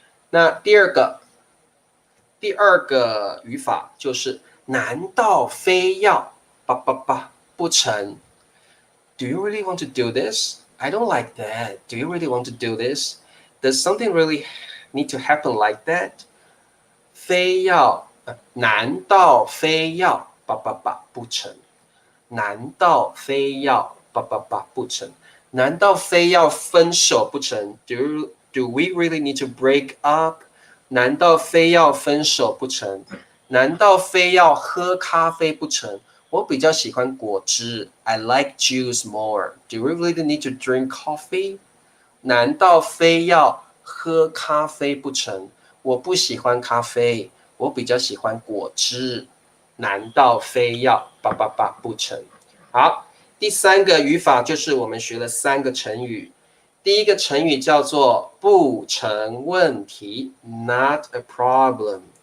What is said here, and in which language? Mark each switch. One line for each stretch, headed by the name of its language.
Chinese: 那第二个语法就是难道非要不成
English: Do you really want to do this? I don't like that. Do you really want to do this? Does something really need to happen like that?
Chinese: 非要难道非要不成难道非要不成难道非要分手不成
English: Do we really need to break up?
Chinese: 难道非要分手不成难道非要喝咖啡不成我比较喜欢果汁
English: I like juice more. Do we really need to drink coffee?
Chinese: 难道非要喝咖啡不成我不喜欢咖啡我比较喜欢果汁难道非要不成好第三个语法就是我们学了3个成语第一个成语叫做不成问题
English: not a problem